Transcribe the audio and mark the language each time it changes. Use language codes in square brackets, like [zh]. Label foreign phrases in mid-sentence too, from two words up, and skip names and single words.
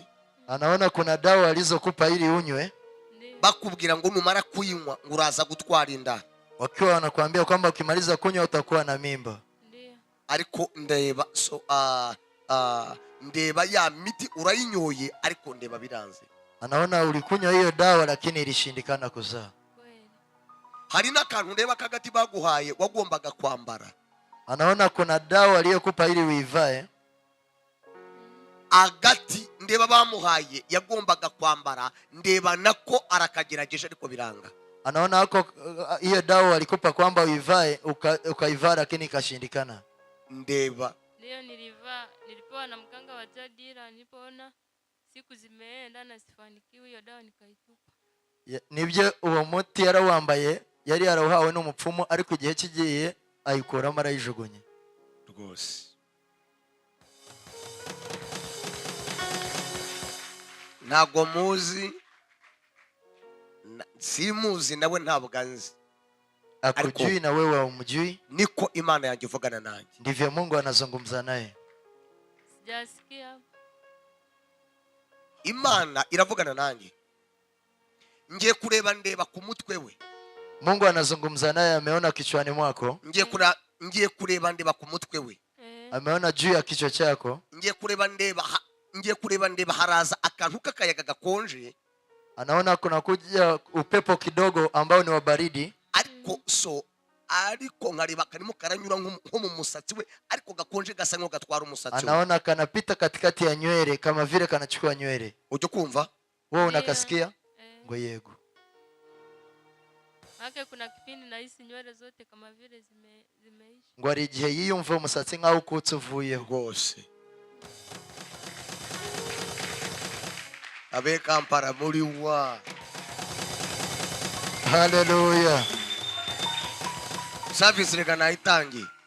[sw] Anaona kuna dawa alizokupa ili unywe. [rw] Bakubwira ngo numara kuyinywa uraza gutwara inda. [sw] Wakiwa wanakuambia kwamba ukimaliza kunywa utakuwa na mimba. [rw] Ariko ndeba ndeba ya miti urayinyoye ariko ndeba biranze. [sw] Anaona ulikunywa hiyo dawa lakini ilishindikana kuzaa. [rw] Hari n'akantu ndeba kagati baguhaye wagombaga kwambara. [sw] Anaona kuna dawa aliyokupa ili uivae. [rw] Agati ndeba bamuhaye yagombaga kwambara ndeba nako arakagerageje ariko biranga. [sw] Anaona hako hiyo dawa alikupa kwamba uivae ukaivaa lakini ikashindikana. [rw] Ndeba [sw] ndio nilipewa na mganga wa Jadira, nilipoona siku zimeenda na sifanikiwi hiyo dawa nikaitupa. [rw] Nibyo uwo muti yarawambaye yari yarawuhawe n'umupfumu ariko igihe kigiye ayikuramo arayijugunye rwose. Ntago muzi simuzi nawe ntabwo anzi. [sw] Akujui na wewe umjui. [rw] Niko Imana yanjye ivugana nanjye. [sw] Ndivyo Mungu anazungumza naye. Sijasikia. [rw] Imana iravugana nanjye. Ngiye kureba ndeba ku mutwe we. [sw] Mungu anazungumza naye, ameona kichwani mwako. [rw] Ngiye kureba ndeba ku mutwe we. [sw] Ameona juu ya kichwa chako. [rw] Ngiye kureba ndeba haraza akantu kakayaga gakonje. [sw] Anaona kuna kuja upepo kidogo ambao ni wa baridi. [rw] Ariko nkareba karimo karanyura nko mu musatsi we ariko gakonje gasa nko gatwara umusatsi. [sw] Anaona kanapita katikati ya nywele kama vile kanachukua nywele. [rw] Ujye kumva? [sw] Wewe unakasikia? [rw] Ngo yego. [sw] Hake kuna kipindi nahisi nywele zote kama vile zimeisha. [rw] Ngo ari igihe yiyumva umusatsi nkaho ukutse uvuye rwose. Abe Kampala muri wa. Hallelujah. Service reka nayitangiye.